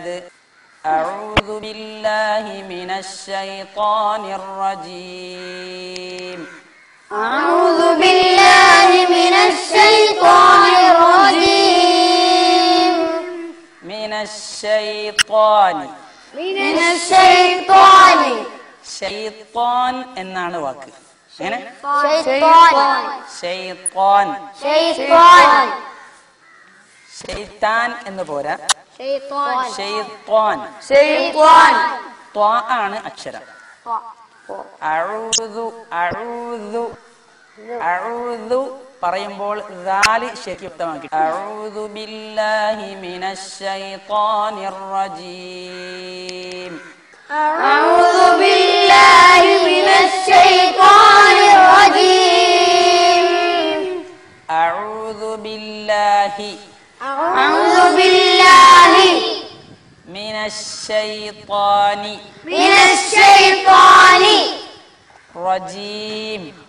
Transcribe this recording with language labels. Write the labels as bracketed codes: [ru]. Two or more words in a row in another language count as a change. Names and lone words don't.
[ar] أعوذ بالله من الشيطان الرجيم. أعوذ بالله من الشيطان الرجيم. من الشيطان [ml] ഷൈത്താൻ എന്നാണ് വാക്ക്. എങ്ങനെ? ഷൈത്താൻ ഷൈത്താൻ എന്ന് പോരാ, ഷൈത്താൻ ത്വാ ആണ് അക്ഷരം. അഊദു അഊദു അഊദു പറയുമ്പോൾ ദാല് ശരിയുക്തമാക്കി. [ar] أعوذ بالله من الشيطان الرجيم. أعوذ بالله من الشيطان الرجيم. أعوذ بالله من الشيطان رجيم.